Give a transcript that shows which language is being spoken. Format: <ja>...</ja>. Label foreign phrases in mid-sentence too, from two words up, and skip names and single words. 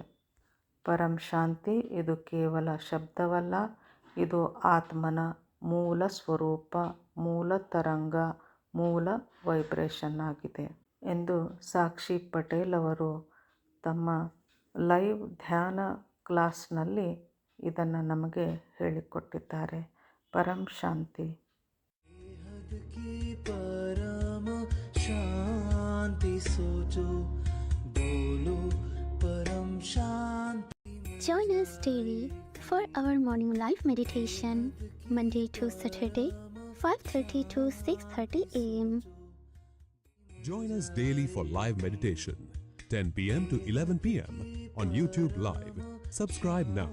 <kn>ಪರಂ ಶಾಂತಿ ಇದು ಕೇವಲ ಶಬ್ದವಲ್ಲ, ಇದು ಆತ್ಮನ ಮೂಲ ಸ್ವರೂಪ, ಮೂಲ ತರಂಗ, ಮೂಲ ವೈಬ್ರೇಷನ್ ಆಗಿದೆ ಎಂದು ಸಾಕ್ಷಿ ಪಟೇಲ್ ಅವರು ತಮ್ಮ ಲೈವ್ ಧ್ಯಾನ ಕ್ಲಾಸ್ನಲ್ಲಿ ಇದನ್ನು ನಮಗೆ ಹೇಳಿಕೊಟ್ಟಿದ್ದಾರೆ. ಪರಂ ಶಾಂತಿ.</kn> <hi>परम शांति सोचो, बोलो परम शांति.</hi> <en>Join us daily for our morning live meditation, Monday to Saturday, 5:30 to 6:30 a.m. Join us daily for live meditation, 10 p.m. to 11 p.m. on YouTube Live. Subscribe now.</en>